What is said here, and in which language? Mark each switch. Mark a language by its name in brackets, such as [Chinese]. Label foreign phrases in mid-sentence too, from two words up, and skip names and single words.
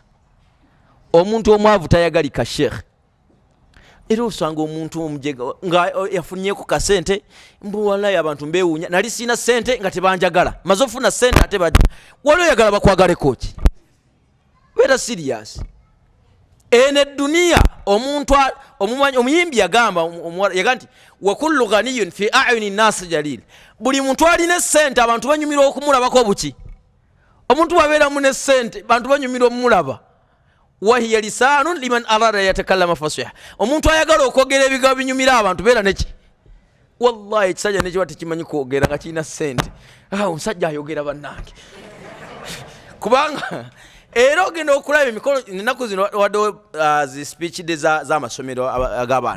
[Ganda] Omuntu omwavu tayagalika Sheikh. Era osanga omuntu omujega nga yafunnyeko ka sente mbu wallahi abantu mbewunya nali sina sente nga tebanjagala mazofuna sente ate bajja waliwo yagala bakwagaleko ki. Beera serious. Ene dunia omuntu omuyimbi yagamba nti [Arabic] وكل غني في عيون الناس جليل. [Ganda] Buli muntu alina sente abantu banyumira okumulabako buki. Omuntu wabeera mune sente abantu banyumira omulaba. [Arabic] وهي لسان لمن أراد يتكلم فصيحا. [Ganda] Omuntu ayagala okwogera ebigambo binyumira abantu beera neki. Wallahi kisajja neki wati kimanyi kwogera nga kina sente. Omusajja ayogera bannange. Kubanga era ogenda okulaba emikolo ennaku zino wadde zi speech za amasomero ag'abaana.